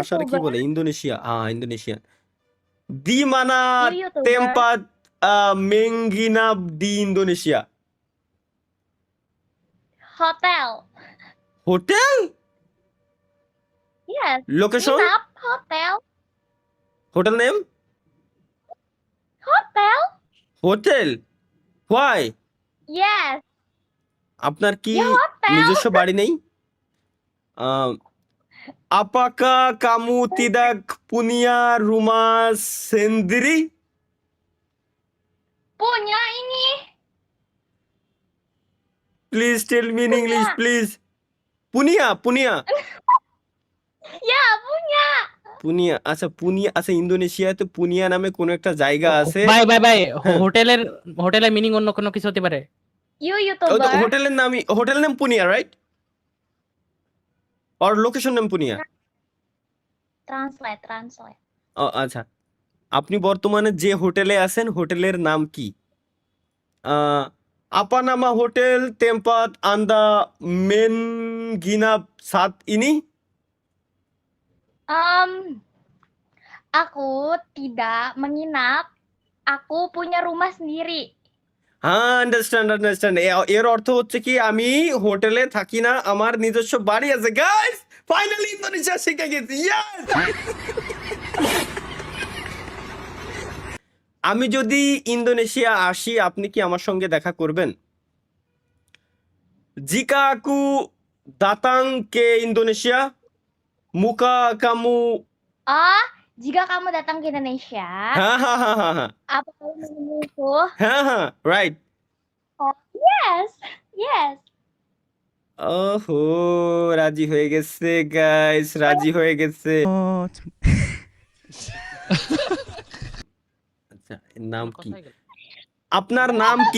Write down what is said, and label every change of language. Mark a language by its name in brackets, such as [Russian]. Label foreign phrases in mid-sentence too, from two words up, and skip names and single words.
[Bangla] ভাষার কি YouTuber. বলে? ইন্দোনেশিয়া, ইন্দোনেশিয়ান [Indonesian] di mana [English] You YouTuber. [Indonesian] tempat menginap di Indonesia. Hotel. [Bangla] হোটেল? [English] Yes. [Bangla] লোকেশন? [Indonesian] Nginap. Hotel. [English] hotel name? [Indonesian] Hotel. [English] hotel? why? Yes. [Bangla] আপনার কি [Indonesian] Ya hotel. [Bangla] নিজস্ব বাড়ি নেই? [Indonesian] Apakah kamu tidak punya rumah sendiri? Punya ini. [English] Please tell me in English, [Indonesian] Punya. [English] please. [Indonesian] punya, punya, Ya, punya. [Bangla] পুনিয়া। আচ্ছা পুনিয়া, আচ্ছা ইন্দোনেশিয়াতে পুনিয়া নামে কোনো একটা জায়গা আছে। ভাই হ্যাঁ। হোটেলের মিনিং অন্য কোনো কিছু হতে পারে। You ওই তো YouTuber. হোটেলের নামই, হোটেল নাম পুনিয়া রাইট? আর লোকেশন নাম পুনিয়া? Translate. আচ্ছা, আপনি বর্তমানে যে হোটেলে আছেন হোটেলের নাম কি? [Indonesian] apa nama hotel tempat Anda menginap saat ini? Aku tidak menginap. Aku punya rumah sendiri. [Bangla] আন্ডারস্ট্যান্ড। এর অর্থ হচ্ছে কি, আমি হোটেলে থাকি না, আমার নিজস্ব বাড়ি আছে। গাইস ফাইনালি ইন্দোনেশিয়া শিখে গেছি। ইয়েস! আমি যদি ইন্দোনেশিয়া আসি আপনি কি আমার সঙ্গে দেখা করবেন? [Indonesian] Jika aku datang ke Indonesia, muka kamu Oh, jika kamu datang ke Indonesia, hahaha apa kamu menemuiku? [Bangla] রাইট। [English] Oh, yes. [Bangla] ওহো, রাজি হয়ে গেছে গাইস, রাজি হয়ে গেছে। আচ্ছা, এর নাম কি? কোথায় গেল? আপনার নাম কি?